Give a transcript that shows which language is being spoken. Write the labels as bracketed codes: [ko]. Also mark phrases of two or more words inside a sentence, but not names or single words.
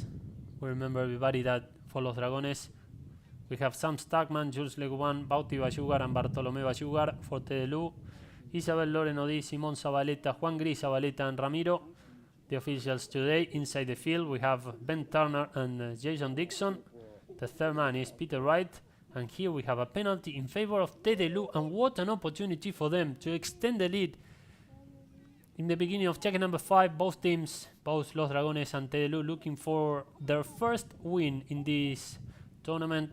[en] We remember everybody that for Los Dragones we have Sam Stagman, Jules Leguman, Bauti Bayugar, and Bartolomé Bayugar. For Tedelou, Isabel Lorenodi, Simon Zabaleta, Juan Gris Zabaleta, and Ramiro. The officials today inside the field, we have Ben Turner and Jason Dixon. The third man is Peter Wright. And here we have a penalty in favor of Tedelou, and what an opportunity for them to extend the lead. In the beginning of check number 5, both teams, both Los Dragones and Tedelou, looking for their first win in this tournament.